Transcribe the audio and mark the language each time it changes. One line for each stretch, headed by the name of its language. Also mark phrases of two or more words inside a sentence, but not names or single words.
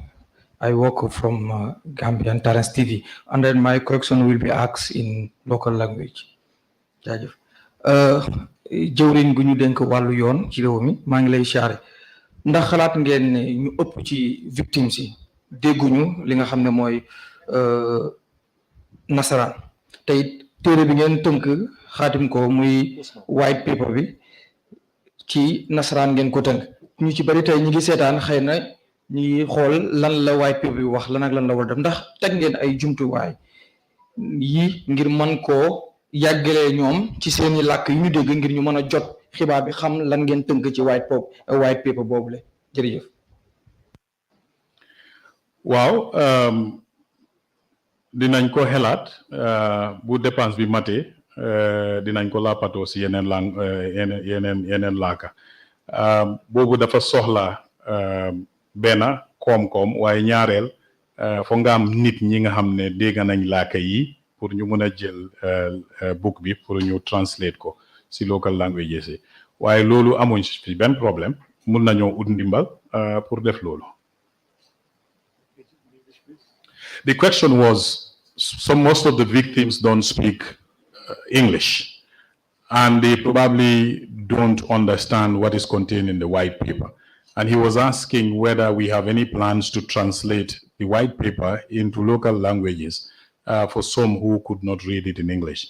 English: I work from Gambian Trrc TV, and then my question will be asked in local language.
Wolof: Jëwriñ gu ñu dénk wàllu yoon ci réew mi maa ngi lay siyaare ndax xalaat ngeen ne ñu ëpp ci victimes yi dégguñu li nga xam ne mooy nasaraan te it téere bi ngeen tënk xaatim ko muy
English: white paper
Wolof: bi ci nasaraan ngeen ko tënk ñu ci bari tey ñi ngi seetaan xëy na ñi ngi xool lan la
English: white paper
Wolof: bi wax lan ak lan la war def ndax teg ngeen ay jumtuwaay yi ngir mën koo yàggalee ñoom ci seeni làkk yu ñu dégg ngir ñu mën a jot xibaar bi xam lan ngeen tënk ci
English: white paper
Wolof: boobule jërëjëf. waaw dinañ ko xelaat bu dépense bi matee dinañ ko làppatoo si yeneen laaka boobu dafa soxla benn koom-koom waaye ñaareel foog nga am nit ñi nga xam ne dégg nañ laaka yi pour ñu mën a jël book bi pour ñu translate ko si
English: local languages
Wolof: yi waaye loolu amuñ fi benn problème mun nañoo ut ndimbal pour def loolu.
English: The question was, most of the victims don't speak English, and they probably don't understand what is contained in the white paper. And he was asking whether we have any plans to translate the white paper into local languages for some who could not read it in English.